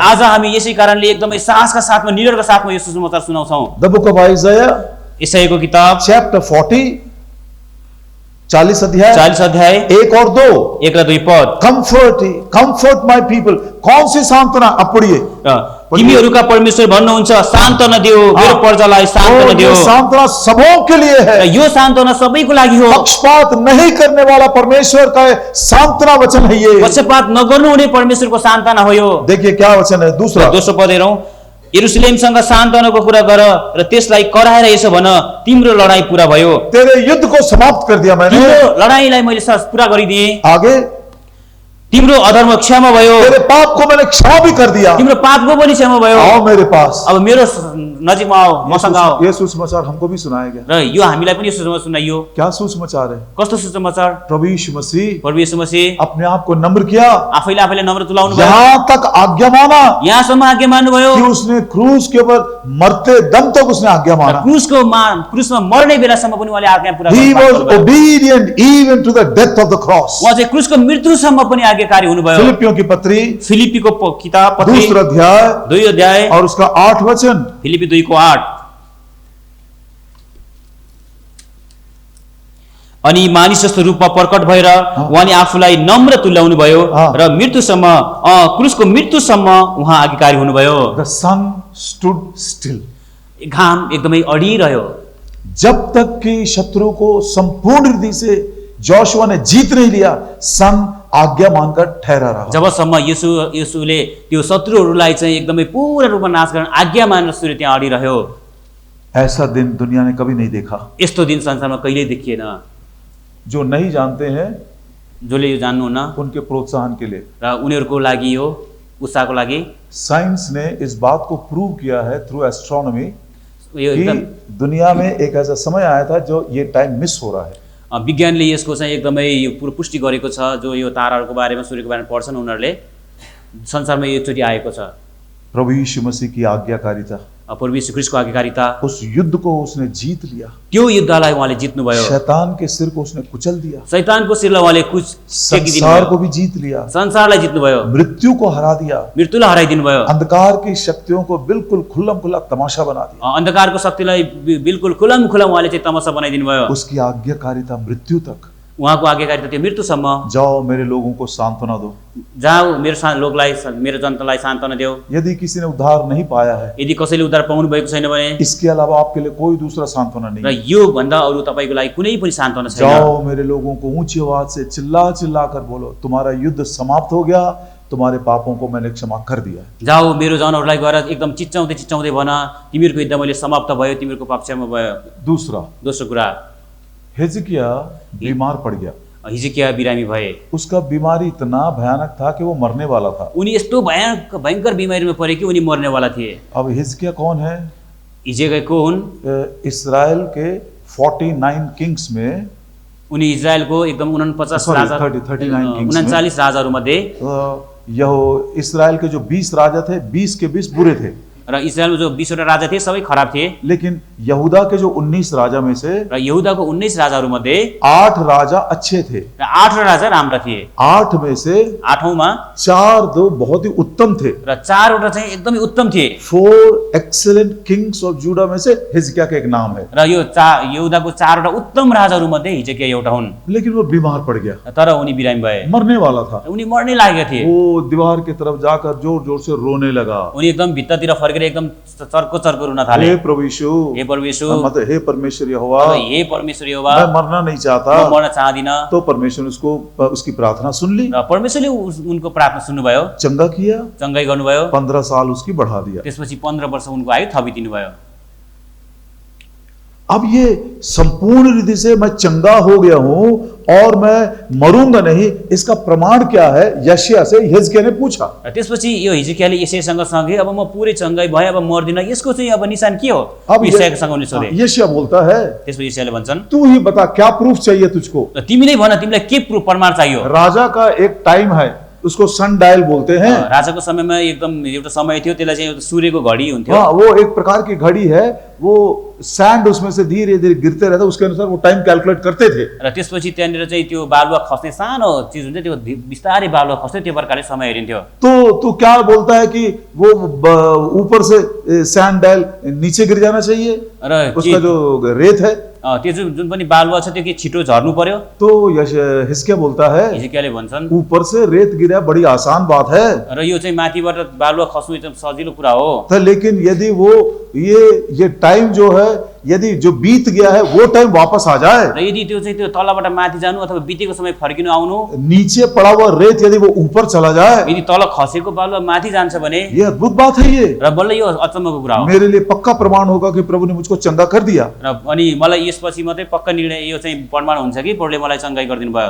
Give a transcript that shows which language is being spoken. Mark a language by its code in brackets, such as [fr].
[ne] आज हामी यसै कारणले एकदमै साहसका साथमा, निडरका साथमा यो सुसमाचार सुनाउँछौँ। [en] The book of Isaiah, [ne] ईसाईको किताब [en] chapter 40, 40 अध्याय, [ne] 40 अध्याय [hi] 1 और 2। [ne] 1 र 2 पद। [en] Comfort my people. [hi] कौन सी सांत्वना? अब पढ़िए। [ne] तिमीहरूका परमेश्वर भन्नुहुन्छ, सान्त्वना दियो मेरो प्रजालाई, सान्त्वना दियो। [hi] सांत्वना सबों के लिए है। [ne] यो सान्त्वना सबैको लागि हो। [hi] पक्षपात नहीं करने वाला परमेश्वर का सांत्वना वचन है ये। [ne] पक्षपात नगर्नु हुने परमेश्वरको सान्त्वना हो यो। [hi] देखिए क्या वचन है दूसरा। [ne] दोस्रो पद हेरौँ। यरुशलेमसँग सान्त्वनाको कुरा गर र त्यसलाई कराएर यसो भन, तिम्रो लडाई पूरा भयो, [hi] तेरे युद्ध को समाप्त कर दिया मैंने। [ne] तिम्रो लडाईलाई मैले पूरा गरिदिएँ। [hi] आगे, [ne] तिम्रो अधर्म क्षमा भयो, [hi] तेरे पाप को मैंने क्षमा भी कर दिया। [ne] तिम्रो पापको पनि क्षमा भयो। [hi] आओ मेरे पास। [ne] अब मेरो नजिकमा आओ, मसँग आओ। [hi] ये सुसमाचार हमको भी सुनाया गया। [ne] र यो हामीलाई पनि सुसमाचार सुनाइयो। [hi] क्या सुसमाचार है? [ne] कस्तो सुसमाचार? [hi] प्रभु यीशु मसीह [ne] प्रभु यीशु मसीह [hi] अपने आप को नम्र किया, [ne] आफैले आफैले नम्र तुलाउनु भयो, [hi] यहाँ तक आज्ञा माना, [ne] यहाँसम्म आज्ञा मान्नुभयो [hi] कि उसने क्रूस के ऊपर मरते दम तक उसने आज्ञा माना। [ne] क्रुसमा मर्ने बेलासम्म पनि उहाँले आज्ञा पूरा [en] He was [ne] गर्नुभयो। [en] obedient even to the death of the cross. [ne] उहाँ चाहिँ क्रुसको मृत्युसम्म पनि आज्ञाकारी हुनुभयो। [hi] फिलिपियों की पत्री [ne] फिलिपीको किताब पत्री [hi] 2 अध्याय [ne] 2 अध्याय [hi] और उसका 8 वचन। [ne] फिलिपी 2 को 8। अनि मानिस जस्तो रूपमा प्रकट भएर उहाँले आफूलाई नम्र तुल्याउनु भयो र मृत्युसम्म, क्रुसको मृत्युसम्म उहाँ आज्ञाकारी हुनुभयो। [en] The sun stood still. [ne] घाम एकदमै अडिरह्यो [hi] जब तक कि शत्रु को संपूर्ण रीति से जोशुआ ने जीत नहीं लिया, सन आज्ञा मानकर ठहरा रहा। [ne] जबसम्म यीशुले त्यो शत्रुहरूलाई चाहिँ एकदमै पूर्ण रूपमा नाश गर्न आज्ञा मानेर सूर्य त्यहाँ अडिरह्यो। [hi] ऐसा दिन दुनिया ने कभी नहीं देखा। [ne] यस्तो दिन संसारमा कहिल्यै देखिएन। [hi] जो नहीं जानते हैं [ne] जसले यो जान्नुहुन्न [hi] उनके प्रोत्साहन के लिए [ne] र उनीहरूको लागि यो उत्साहको लागि [hi] साइंस ने इस बात को प्रूव किया है [en] through astronomy [ne] यो एकदम [hi] कि दुनिया में एक ऐसा समय आया था जो ये टाइम मिस हो रहा है। [ne] विज्ञानले यसको चाहिँ एकदमै यो पुष्टि गरेको छ। जो यो ताराहरूको बारेमा, सूर्यको बारेमा पढ्छन् उनीहरूले, संसारमा यो एकचोटि आएको छ। [hi] प्रभु यीशु मसीह की आज्ञाकारिता, [ne] प्रभु यीशु ख्रीष्टको आज्ञाकारिता, [hi] उस युद्ध को उसने जीत लिया। [ne] त्यो युद्धलाई उहाँले जित्नुभयो। [hi] शैतान के सिर को उसने कुचल दिया। [ne] शैतानको शिरलाई उहाँले [hi] संसार को भी जीत लिया। [ne] संसारलाई जित्नुभयो। [hi] मृत्यु को हरा दिया। [ne] मृत्युलाई हराइदिनु भयो। [hi] अंधकार की शक्तियों को बिल्कुल खुल्लम खुल्ला तमाशा बना दिया। [ne] अन्धकारको शक्तिलाई बिल्कुल खुल्लम खुल्ला उहाँले चाहिँ तमासा बनाइदिनु भयो। [hi] उसकी आज्ञाकारिता मृत्यु तक। [ne] उहाँको आज्ञाकारिता त्यो मृत्युसम्म। [hi] जाओ मेरे लोगों को सांत्वना दो। [ne] जाऊ मेरो लोकलाई मेरो जनतालाई सान्त्वना देऊ। [hi] यदि किसी ने उद्धार नहीं पाया है, [ne] यदि कसैले उद्धार पाउनु भएको छैन भने [hi] इसके अलावा आपके लिए कोई दूसरा सांत्वना नहीं [ne] र [hi] है। [ne] यो भन्दा अरु तपाईको लागि कुनै पनि सान्त्वना छैन। [hi] जाओ मेरे लोगों को ऊंची आवाज से चिल्ला चिल्ला कर बोलो, तुम्हारा युद्ध समाप्त हो गया, तुम्हारे पापों को मैंने क्षमा कर दिया। [ne] जाऊ मेरो जनहरूलाई गएर एकदम चिच्चाउँदै चिच्चाउँदै भन, तिमीहरूको युद्ध मैले समाप्त भयो, तिमीहरूको पाप क्षमा भयो। [hi] दूसरा, [ne] दोस्रो कुरा, [hi] हिजकिया बीमार पड़ गया। [ne] हिजकिया बिरामी भए। [hi] उसका बीमारी इतना भयानक था कि वो मरने वाला था। [ne] उनी यस्तो भयंकर बिमारीमा परे कि उनी मर्नेवाला थिए। [hi] अब हिजकिया कौन है? [ne] हिजकिया को हुन्? [hi] इस्राएल के 49 किंग्स में [ne] उनी इजरायलको एकदम 49 राजा 39 राजाहरूमध्ये [hi] यहो इस्राएल के जो 20 राजा थे, 20 के 20 बुरे थे। [ne] र इजरायलमा जो 20 वटा राजा थिए सबै खराब थिए। [hi] लेकिन यहूदा के जो 19 राजा में से [ne] र यहूदाको 19 राजाहरूमध्ये [hi] 8 राजा अच्छे थे [ne] र 8 राजा राम्रा थिए। [hi] 8 में से [ne] 8औंमा [hi] 4 दो बहुत ही उत्तम थे [ne] र 4 वटा चाहिँ एकदमै उत्तम थिए। [hi] 4 [en] excellent kings of Judah [hi] में से हिजकिया का एक नाम है। [ne] र यो यहूदाको 4 वटा उत्तम राजाहरूमध्ये हिजकिया एउटा हुन्। [hi] लेकिन वो बीमार पड़ गया, [ne] तर उनी बिरामी भए, [hi] मरने वाला था। [ne] उनी मर्ने लागेका थिए। [hi] वो दीवार की तरफ जाकर जोर जोर से रोने लगा। [ne] उनी एकदम भित्तातिर फर्केर एकदम चर्को चर्को रुन थाले। [hi] हे प्रभु यीशु, [ne] हे प्रभु यीशु, [hi] मतलब हे परमेश्वर यहोवा, [ne] हे परमेश्वर यहोवा, [hi] मैं मरना नहीं चाहता, [ne] म मर्न चाहदिन। [hi] तो परमेश्वर उसको उसकी प्रार्थना सुन ली, [ne] र परमेश्वरले उनको प्रार्थना सुन्नुभयो, [hi] चंगा किया, [ne] चंगाई गर्नुभयो। [hi] 15 साल उसकी बढ़ा दिया। [ne] त्यसपछि 15 वर्ष उनको आयु थपिदिनु भयो। [hi] अब ये संपूर्ण रीति से मैं चंगा हो गया हूं और मैं मरूंगा नहीं, इसका प्रमाण क्या है? यशायाह से हिजकिया ने पूछा। [ne] र त्यसपछि यो हिजकियाले यशायाहसँग सँगै अब म पुरै चंगाई भए, अब मर्दिन, यसको चाहिँ अब निशान के हो? अब यशायाहसँग उनले सोधे। [hi] यशायाह बोलता है, [ne] त्यसपछि यशायाहले भन्छन्, [hi] तू ही बता क्या प्रूफ चाहिए तुझको? [ne] र तिमी नै भन, तिमीलाई के प्रमाण चाहियो? [hi] राजा का एक टाइम है, उसको सन डायल बोलते हैं। [ne] राजाको समयमा एकदम एउटा समय थियो, त्यसलाई चाहिँ सूर्यको घडी हुन्थ्यो। [hi] हाँ, वो एक प्रकार की घड़ी है, वो सैंड उसमें से धीरे धीरे गिरते रहता, उसके अनुसार वो टाइम कैलकुलेट करते थे। [ne] र त्यसपछि त्यहाँनिर चाहिँ त्यो बालुवा खस्ने सानो चिज हुन्छ, त्यो बिस्तारै बालुवा खस्ने, त्यो प्रकारले समय हेरिन्थ्यो। [hi] तो तू क्या बोलता है कि वो ऊपर से सैंड डायल नीचे गिर जाना चाहिए, [ne] र [hi] उसका जो रेत है [ne] त्यो जुन पनि बालुवा छ त्यो के छिटो झर्नु पर्यो? [hi] तो हिजकिया बोलता है, [ne] हिजकियाले भन्छन्, [hi] ऊपर से रेत गिरा बड़ी आसान बात है, [ne] र यो चाहिँ माथिबाट बालुवा खस्नु एकदम सजिलो कुरा हो। [hi] तो लेकिन यदि वो ये टाइम जो है, यदि जो बीत गया है वो टाइम वापस आ जाए, [ne] र यदि त्यो चाहिँ त्यो तलबाट माथि जानु अथवा बितेको समय फर्किनु आउनु, [hi] नीचे पड़ा हुआ रेत यदि वो ऊपर चला जाए, [ne] यदि तल खसेको बालुवा माथि जान्छ भने, [hi] ये अद्भुत बात है। ये [ne] र बल्ल यो अचम्मको कुरा हो। [hi] मेरे लिए पक्का प्रमाण होगा कि प्रभु ने मुझको चंगा कर दिया। [ne] र अनि मलाई यसपछि मात्रै पक्का निर्णय यो चाहिँ प्रमाण हुन्छ कि प्रभुले मलाई चंगाई गरिदिनु भयो।